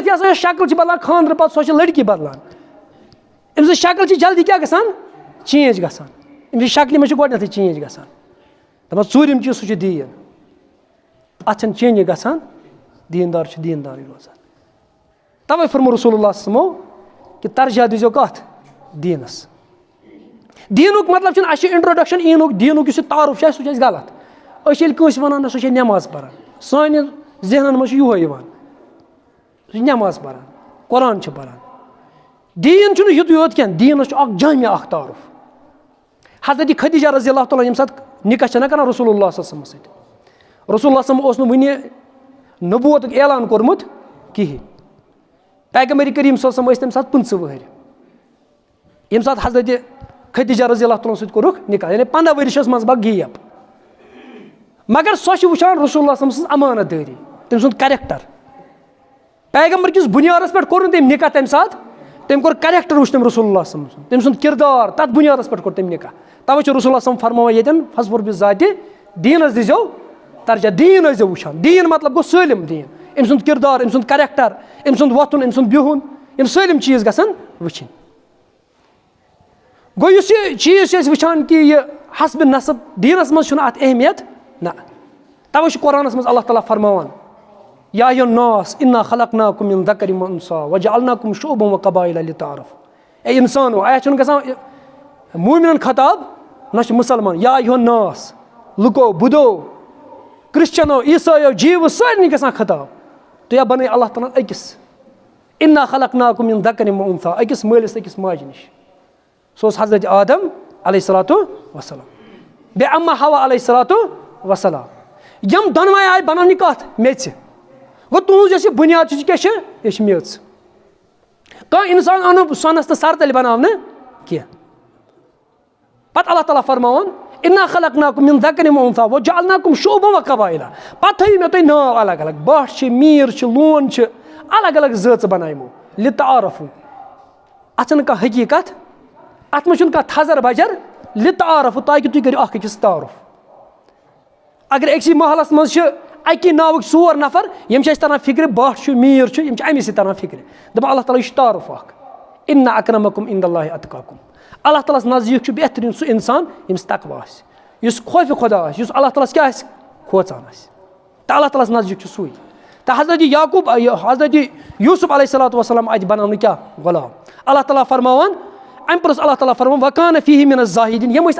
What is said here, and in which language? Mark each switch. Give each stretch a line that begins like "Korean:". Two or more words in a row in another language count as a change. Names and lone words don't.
Kashmiri: یۄس ہسا شکٕل چھِ بدلان خانٛدرٕ پَتہٕ سۄ چھِ لٔڑکی بدلان أمۍ سٕنٛز شکٕل چھِ جلدی کیٛاہ گژھان چینج گژھان أمۍ سٕنٛزِ شکلہِ منٛز چھِ گۄڈٕنٮ۪تھٕے چینج گژھان دَپان ژوٗرِم چیٖز سُہ چھُ دیٖن اَتھ چھَنہٕ چینجِنٛگ گژھان دیٖندار چھُ دیٖندارٕے روزان تَوَے فرمو رسول اللہ صمو کہِ ترجیح دیٖزیو کَتھ دیٖنَس دیٖنُک مطلب چھُنہٕ اَسہِ چھُ اِنٹرٛوڈَکشَن دیٖنُک یُس یہِ تعارُف چھُ اَسہِ سُہ چھُ اَسہِ غلط أسۍ چھِ ییٚلہِ کٲنٛسہِ وَنان نہ سُہ چھِ نٮ۪ماز پَران سانہِ ذہنَن منٛز چھُ یِہوے یِوان سُہ چھِ نٮ۪ماز پَران قۄران چھِ پَران دیٖن چھُنہٕ یُتُے یوت کینٛہہ دیٖنَس چھُ اَکھ جامع اَکھ تعارُف حضرت خدیجہ رضی اللہ تعالیٰ ییٚمہِ ساتہٕ نِکاح چھَنہ کَران رسول اللہ
Arabic: صلی اللہ علیہ وسلم
Kashmiri: سۭتۍ رسول اللہ صلی اوس نہٕ وٕنہِ نبوتُک اعلان کوٚرمُت کِہیٖنۍ پیغمبر کریٖم صلی اللہ علیہ وسلم ٲسۍ تَمہِ ساتہٕ 15 وٕہٕرۍ ییٚمہِ ساتہٕ حضرت خدیجہ
Arabic: رضی اللہ تعالیٰ
Kashmiri: سۭتۍ کوٚرُکھ نِکاح یعنی 15 ؤری چھَس منٛز باغ گیپ مگر سۄ چھِ وٕچھان رسول اللہ
Arabic: صلی اللہ علیہ وسلم
Kashmiri: سٕنٛز امانت دٲری تٔمۍ سُنٛد کریکٹر پیغمبر کِس بُنیادَس پٮ۪ٹھ کوٚر نہٕ تٔمۍ نِکاح تَمہِ ساتہٕ تٔمۍ کوٚر کریکٹر وٕچھ تٔمۍ رسول اللہ
Arabic: صلی اللہ علیہ وسلم
Kashmiri: تٔمۍ سُنٛد کِردار تَتھ بُنیادَس پٮ۪ٹھ کوٚر تٔمۍ نِکاح تَوَے چھُ رسول اللہ
Arabic: صلی اللہ علیہ وسلم
Kashmiri: فرماوان ییٚتٮ۪ن
Arabic: فَصبُر بِذاتِ
Kashmiri: دیٖنَس دیٖزیو ترجیح دیٖن ٲسۍزیو وٕچھان دیٖن مطلب گوٚو سٲلِم دیٖن أمۍ سُنٛد کِردار أمۍ سُنٛد کریکٹر أمۍ سُنٛد وۄتھُن أمۍ سُنٛد بِہُن یِم سٲلِم چیٖز گژھن وٕچھِنۍ گوٚو یُس یہِ چیٖز چھِ أسۍ وٕچھان کہِ یہِ حسبِ نسب دیٖنَس منٛز چھُنہٕ اَتھ اہمیت نہ تَوَے چھُ قرآنَس منٛز اللہ تعالیٰ فرماوان
Arabic: یا ایُہا الناس اِنا خلقناکُم مِن ذکر و اُنثیٰ وجعلناکُم شُعُبًا وقبائل لِتعارفوا
Kashmiri: اے اِنسانو اَتھ چھُنہٕ گژھان موٗمِنَن خطاب نہ چھُ مُسلمان
Arabic: یا ایُہا
Kashmiri: الناس لُکو بُدو کرٛسچنو عیٖسایو جیٖوٕ سارنٕے گژھان خطاب تُہۍ بَنٲیِو اللہ تعالیٰ ہَن أکِس
Arabic: اِنا خلقناکُم مِن ذکر و اُنثیٰ
Kashmiri: أکِس مٲلِس أکِس ماجہِ نِش سُہ اوس حضرت آدم
Arabic: علیہ الصلاتُ وسلام
Kashmiri: بیٚیہِ اما حوا
Arabic: علیہ الصلاتُ وسلام
Kashmiri: یِم دۄنوَے آیہِ بَناونہِ کَتھ میٚژِ گوٚو تُہٕنٛز یۄس یہِ بُنیاد چھِ یہِ کیٛاہ چھِ یہِ چھِ میٚژ کانٛہہ اِنسان آو نہٕ سۄنَس تہٕ سَرتَلہِ بَناونہٕ کینٛہہ پَتہٕ اللہ تعالیٰ فرماوان
Arabic: اِنا خلقناکُم مِن ذکر و اُنثیٰ وجعلناکُم شُعُبًا وقبائل
Kashmiri: پَتہٕ تھٲیِو مےٚ تُہۍ ناو الگ الگ بَٹ چھِ میٖر چھِ لون چھِ الگ الگ زٲژٕ بَنایمو لِتعارفوا اَتھ چھَنہٕ کانٛہہ حقیٖقت اَتھ منٛز چھُنہٕ کانٛہہ تھَزر بَجر لِتعارفوا تاکہِ تُہۍ کٔرِو اَکھ أکِس تعارُف اگر أکسٕے محلَس منٛز چھِ اَکی ناوٕکۍ 4 نفر یِم چھِ اَسہِ تران فِکرِ بَٹ چھُ میٖر چھُ یِم چھِ اَمی سۭتۍ تران فِکرِ دَپان اللہ تعالیٰ یہِ چھُ تعارُف اَکھ
Arabic: اِنَّ اَکرَمَکُم عِندَ اللہِ اَتقاکُم
Kashmiri: اللہ تعالیٰ ہَس نزدیٖک چھُ بہتریٖن سُہ اِنسان ییٚمِس تقوا آسہِ یُس خوفہِ خۄدا آسہِ یُس اللہ تعالیٰ ہَس کیٛاہ آسہِ کھوژان آسہِ تہٕ اللہ تعالیٰ ہَس نزدیٖک چھُ سُے تہٕ حضرت یعقوٗب حضرت یوٗسف
Arabic: علیہ الصلاتُ وسلام
Kashmiri: اَتہِ بَناونہٕ کیٛاہ غلام اللہ تعالیٰ فرماوان اَمہِ پوٚتُس اللہ تعالیٰ فرماوان
Arabic: وَکانَ فیٖہِ مِن الزاہِدیٖن
Kashmiri: یِم ٲسۍ